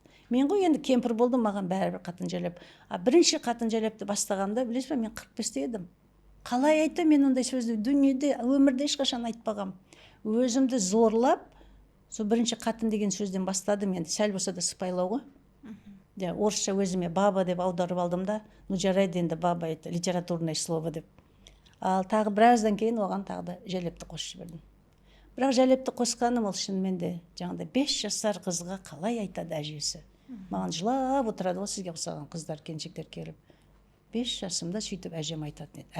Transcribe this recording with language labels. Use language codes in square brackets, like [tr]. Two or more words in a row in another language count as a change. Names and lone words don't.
[kk] Мен ғой енді кемпір болдым, маған бәрібір қатын жерлеп. Бірінші қатын жерлепті бастағанда, білесіз ба, мен 45-те едім. Қалай айтты мен ондай сөзді, дүниеде, өмірде ешқашан айтпағам. Өзімді зорлап, сол бірінші қатын деген сөзден бастадым, енді сәл болса да сыпайлау ғой. Орысша өзіме баба деп аударып алдым да, жарайды енді баба [ru] это литературное слово [kk] деп. Ал тағы біраздан кейін оған тағы да жерлепті қосып жібердім. Бірақ жерлепті қосқаным ол шынымен де жаңағыдай 5 жасар қызға қалай айтады әжесі. Маған жылап отырады ғой сізге ұқсаған қыздар, келіншектер келіп. 5 жасымда сөйтіп әжем айтатын еді.